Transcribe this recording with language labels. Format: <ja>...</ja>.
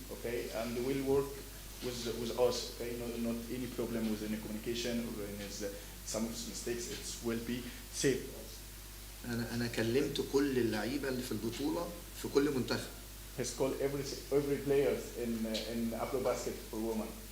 <en>Okay, and will work with us. Okay, not any problem with any communication or any some mistakes. It will be safe.</en> <ar>أنا كلمت كل اللعيبة اللي في البطولة في كل منتخب.</ar> <en>It's called every players in AfroBasket for women.</en>